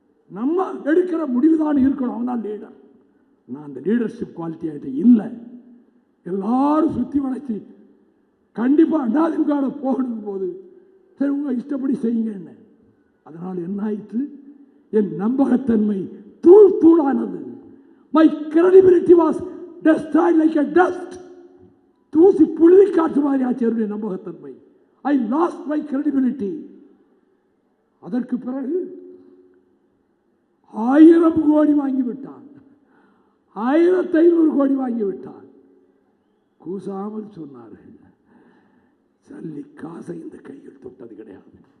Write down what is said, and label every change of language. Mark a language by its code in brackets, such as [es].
[ta] நம்ம எடுக்கிற முடிவுதான் இருக்கணும். அவன் தான் லீடர். நான் அந்த லீடர்ஷிப் குவாலிட்டி ஆகிட்ட இல்லை. எல்லாரும் சுற்றி வளைச்சி கண்டிப்பா அதிமுக போகணும் போது சரி உங்க இஷ்டப்படி செய்யுங்க என்ன. அதனால் என்ன ஆயிற்று, என் நம்பகத்தன்மை தூள் தூளானது. [en] My credibility was destroyed like a dust. [ta] தூசி புழுதி காற்று மாதிரி ஆச்சு என்னுடைய நம்பகத்தன்மை. [en] I lost my credibility. [ta] அதற்கு பிறகு 1000 கோடி வாங்கிவிட்டான், 1500 கோடி வாங்கிவிட்டான். கூசாமல் சொன்னார்கள், சல்லி காசை இந்த கையில் தொட்டது கிடையாது.